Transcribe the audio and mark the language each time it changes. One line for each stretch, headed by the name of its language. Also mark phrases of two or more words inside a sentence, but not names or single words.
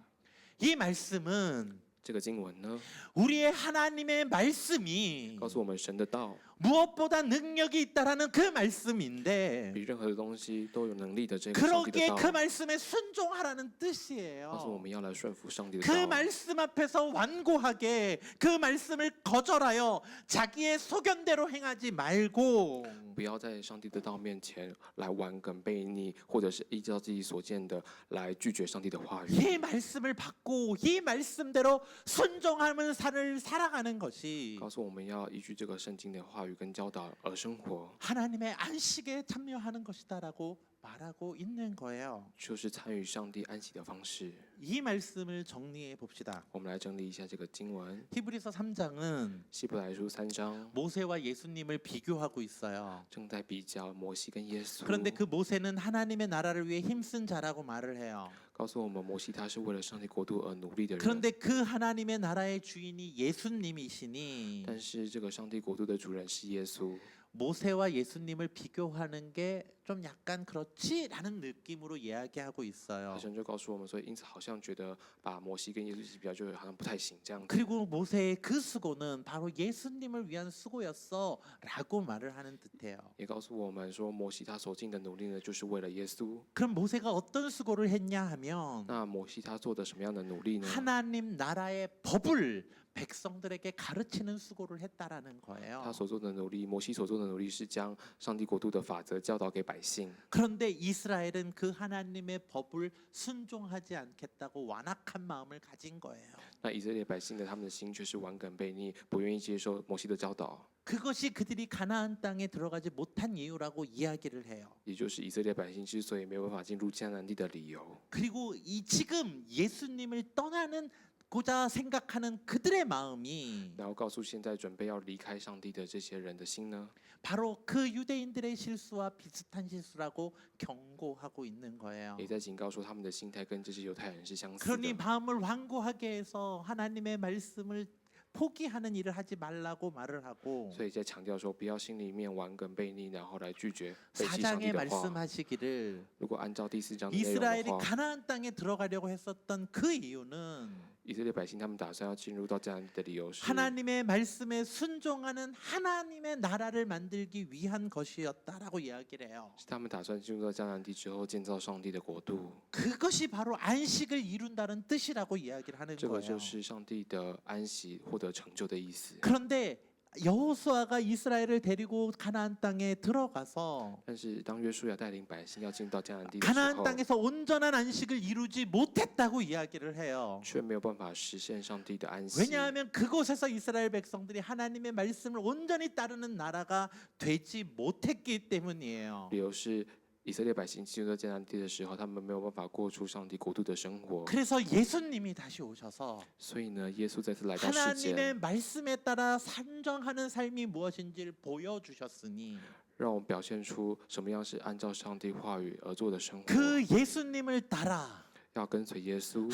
Korean: 이 말씀은
Chinese: 这个经文呢，
Korean: 우리의 하나님의 말씀이
Chinese: 告诉我们神的道
Korean: 무엇보다 능력이 있다라는 그 말씀인데
Chinese: 比任何的东西都有能力的这个上帝的
Korean: 그러기에
Chinese: 道，
Korean: 그 말씀에 순종하라는
Chinese: 告诉我
Korean: 뜻이에요.
Chinese: 们要来顺服上帝的
Korean: 그
Chinese: 道。
Korean: 말씀 앞에서 완고하게 그 말씀을 거절하여 자기의 소견대로 행하지 말고
Chinese: 不要在上帝的道面前来顽梗悖逆，或者是依照自己所见的来拒绝上帝的话语。
Korean: 이 말씀을 받고 이 말씀대로 순종하는 삶을 살아가는 것이
Chinese: 告诉我们要依据这个圣经的话语跟教导而生活，
Korean: 하나님의 안식에 참여하는 것이다라고 말하고 있는 거예요.
Chinese: 就是参与上帝安息的方式。
Korean: 이 말씀을 정리해 봅시다.
Chinese: 我们来整理一下这个经文，
Korean: 히브리서 3장은
Chinese: 希伯来书3章
Korean: 모세와 예수님을 비교하고 있어요.
Chinese: 正在比较摩西跟耶稣，
Korean: 그런데 그 모세는 하나님의 나라를 위해 힘쓴 자라고 말을 해요.
Chinese: 告诉我们摩西他是为了上帝国度而努力的人。
Korean: 그런데 그 하나님의 나라의 주인이 예수님이시니
Chinese: 但是这个上帝国度的主人是耶稣，
Korean: 모세와 예수님을 비교하는 게 좀 약간 그렇지라는 느낌으로 이야기하고 있어요.
Chinese: 好像就告诉我们，所以因此好像觉得把摩西跟耶稣一起比较，就好像不太行这样子。
Korean: 그리고 모세의 그 수고는 바로 예수님을 위한 수고였어라고 말을 하는 듯해요.
Chinese: 也告诉我们说，摩西他所尽的努力呢，就是为了耶稣。
Korean: 그럼 모세가 어떤 수고를 했냐 하면
Chinese: 那摩西他做的什么样的努力呢？
Korean: 하나님 나라의 법을 백성들에게 가르치는 수고를 했다라는
Chinese: 他
Korean: 거예요.
Chinese: 所做的努力，摩西所做的努力是将上帝国度的法则教导给百姓。
Korean: 그런데 이스라엘은 그 하나님의 법을 순종하지 않겠다고 완악한 마음을 가진 거예요.
Chinese: 那以色列百姓的他们的心却是顽梗悖逆，不愿意接受摩西的教导，
Korean: 그것이 그들이 가나안 땅에 들어가지 못한 이유라고 이야기를 해요.
Chinese: 也就是以色列百姓之所以没有办法进入迦南地的理由。
Korean: 그리고 이 지금 예수님을 떠나는 고자 생각하는 그들의 마음이
Chinese: 然后告诉现在准备要离开上帝的这些人的心呢，
Korean: 바로 그 유대인들의 실수와 비슷한 실수라고 경고하고 있는 거예요.
Chinese: 也在警告说他们的心态跟这些犹太人是相似
Korean: 그러니
Chinese: 的。
Korean: 마음을 완고하게 해서 하나님의 말씀을 포기하는 일을 하지 말라고 말을 하고
Chinese: 所以在强调说，不要心里面顽梗悖逆，然后来拒绝背弃上帝
Korean: 4장에
Chinese: 的话。
Korean: 말씀하시기를
Chinese: 如果按照第4章的内容
Korean: 이스라엘이
Chinese: 的话，
Korean: 가나안 땅에 들어가려고 했었던 그 이유는
Chinese: 以色列百姓他们打算要进入到迦南地的理由是，
Korean: 하나님의 말씀에 순종하는 하나님의 나라를 만들기 위한 것이었다라고 이야기를 해요.
Chinese: 是他们打算进入到迦南地之后建造上帝的国度。
Korean: 그것이 바로 안식을 이룬다는 뜻이라고 이야기를 하는
Chinese: 这个
Korean: 거예요.
Chinese: 就是上帝的安息获得成就的意思。
Korean: 그런데 여호수아가 이스라엘을 데리고 가나안 땅에 들어가서
Chinese: 但是当约书亚带领百姓要进入到迦南地的时
Korean: 가나안
Chinese: 候，
Korean: 땅에서 온전한 안식을 이루지 못했다고 이야기를 해요.
Chinese: 却没有办法实现上帝的安息。
Korean: 왜냐하면 그곳에서 이스라엘 백성들이 하나님의 말씀을 온전히 따르는 나라가 되지 못했기 때문이에요.
Chinese: 理由是以色列百姓进入到迦南地的时候，他们没有办法过出上帝国度的生活。
Korean: 그래서 예수님이 다시 오셔서
Chinese: 所以呢，耶稣再次来到世
Korean: 하나님의
Chinese: 间，
Korean: 말씀에 따라 산정하는 삶이 무엇인지를 보여주셨으니
Chinese: 让我们表现出什么样是按照上帝话语而做的生活。
Korean: 그 예수님을 따라
Chinese: 要跟随耶稣，